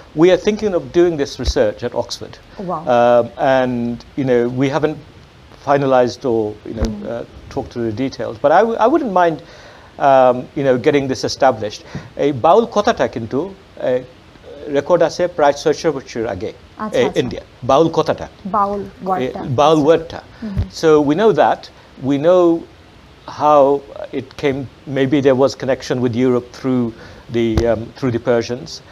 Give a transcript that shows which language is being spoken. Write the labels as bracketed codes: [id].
[en] We are thinking of doing this research at Oxford. Wow. And you know, we haven't finalized or talked through the details, but I wouldn't mind you know, getting this established. [bn] এই বাউল কথাটা কিন্তু record আছে প্রায় 600 বছর আগে India, বাউল কথাটা, বাউল ওয়ার্ডটা। [en] So we know that, we know how it came. Maybe there was connection with Europe through the Persians.